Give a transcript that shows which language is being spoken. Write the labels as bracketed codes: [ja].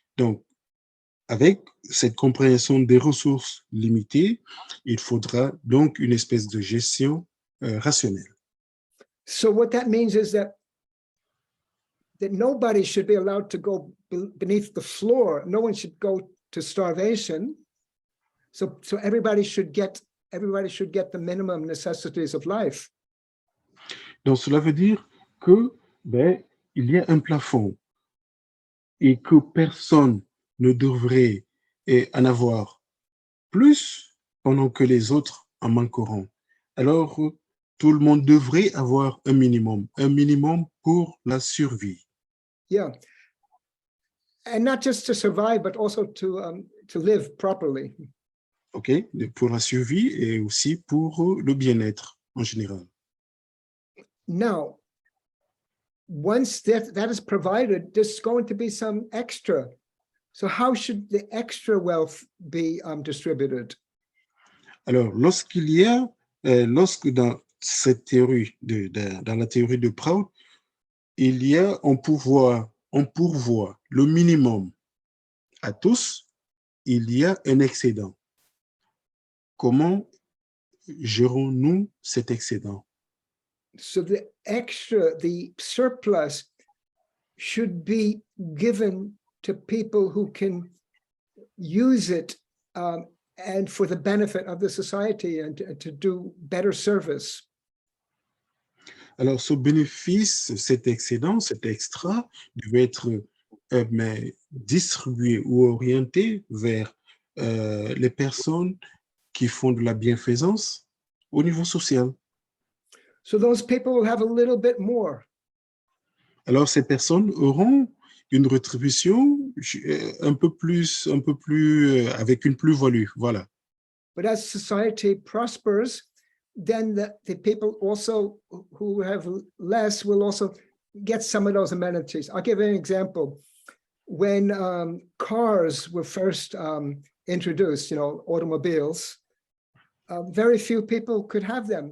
[fr] Donc, avec cette compréhension des ressources limitées, il faudra donc une espèce de gestion rationnelle. [en] So what that means is that nobody should be allowed to go beneath the floor. No one should go to starvation. So everybody should get the minimum necessities of life. [fr] Donc, cela veut dire que il y a un plafond et que personne ne devrait en avoir plus pendant que les autres en manqueront. Alors, tout le monde devrait avoir un minimum pour la survie. [en] Yeah. and not just to survive, but also to live properly. [fr] OK, pour la survie et aussi pour le bien-être en général. [en] Now, once that is provided, there's going to be some extra. So how should the extra wealth be distributed? [fr] Alors, lorsqu'il y a, lorsque dans cette théorie, dans la théorie de Prout, il y a, on pourvoit le minimum à tous, il y a un excédent. Comment gérons-nous cet excédent? [en] So the extra, the surplus should be given to people who can use it and for the benefit of the society and to do better service. [fr] Alors, ce bénéfice, cet excédent, cet extra, devait être distribué ou orienté vers les personnes qui font de la bienfaisance au niveau social. [en] So those people will have a little bit more. [fr] Alors, ces personnes auront une rétribution un peu plus avec une plus-value, voilà. [en] But as society prospers, then the people also who have less will also get some of those amenities. I'll give an example. When cars were first introduced, automobiles, very few people could have them.